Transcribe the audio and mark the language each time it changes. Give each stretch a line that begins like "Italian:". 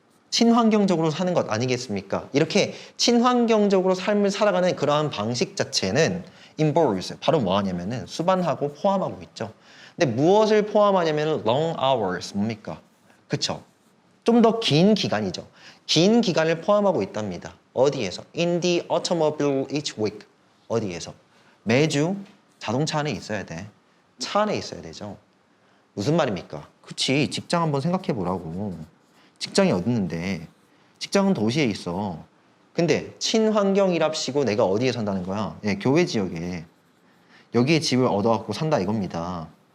Korean: 친환경적으로 사는 것 아니겠습니까? 이렇게 친환경적으로 삶을 살아가는 그러한 방식 자체는 involves. 바로 뭐 하냐면은 수반하고 포함하고 있죠. 근데 무엇을 포함하냐면
English: long hours.
Korean: 뭡니까? 그쵸? 좀 더 긴 기간이죠. 긴 기간을 포함하고 있답니다. 어디에서?
English: In the automobile each week.
Korean: 어디에서? 매주 자동차 안에 있어야 돼. 차 안에 있어야 되죠. 무슨 말입니까? 그치, 직장 한번 생각해 보라고. 직장이 어디 있는데? 직장은 도시에 있어. 근데 친환경이랍시고 내가 어디에 산다는 거야? 예, 교외 지역에. 여기에 집을 얻어갖고 산다 이겁니다.